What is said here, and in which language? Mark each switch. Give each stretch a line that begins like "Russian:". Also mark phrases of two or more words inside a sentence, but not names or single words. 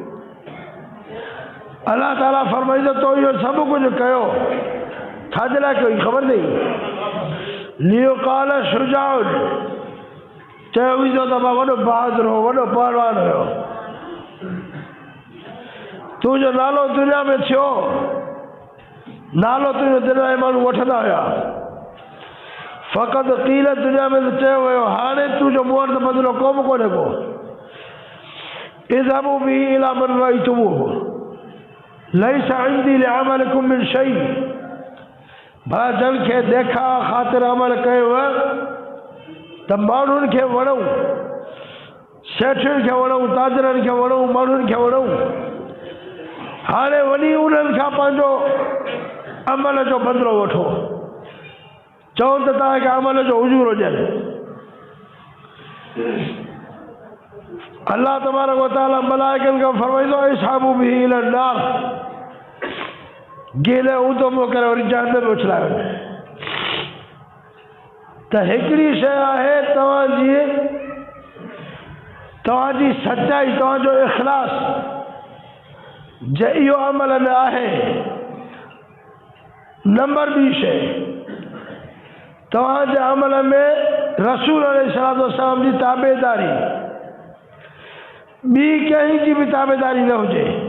Sindhi: अल्लाह ताला फरमाईंदो तो इहो सभु कुझु कयो, छाजे लाइ कई ख़बर अथई?
Arabic: ليقال شجاع,
Sindhi: चयो वेंदो त मां वॾो बहादुर हो, वॾो पहलवान हुयो। तुंहिंजो नालो दुनिया में थियो, नालो तुंहिंजो दुनिया में माण्हू वठंदा हुया।
Arabic: فقد قيل
Sindhi: दुनिया में त चयो वियो, हाणे तुंहिंजो मूं वटि त बदिलो को बि कोन्हे को।
Arabic: اذهبوا به إلى من رأيتموه ليس عندي لعملكم من شيء,
Sindhi: भला जन खे देखा ख़ातिर अमल कयो त माण्हुनि खे वणूं, सेठियुनि खे वणूं, ताजरनि खे वणूं, माण्हुनि खे वणूं। हाणे वञी उन्हनि खां पंहिंजो अमल जो बदिलो वठो, चवनि त तव्हांखे अमल जो उजूर ॾियनि। अल्लाह तबारक व तआला मलाइकनि खां फरमाईंदो
Arabic: اذهبوا به إلى النار,
Sindhi: गेले ऊंधो करे वरी जहन्नम में उछलायो। त हिकिड़ी शइ आहे तव्हांजी सचाई, तव्हांजो इख़लास जे इहो अमल में आहे। नंबर ॿी शइ, तव्हांजे अमल में रसूल अलैहिस्सलाम जी ताबेदारी, ॿी कंहिं जी बि ताबेदारी न हुजे।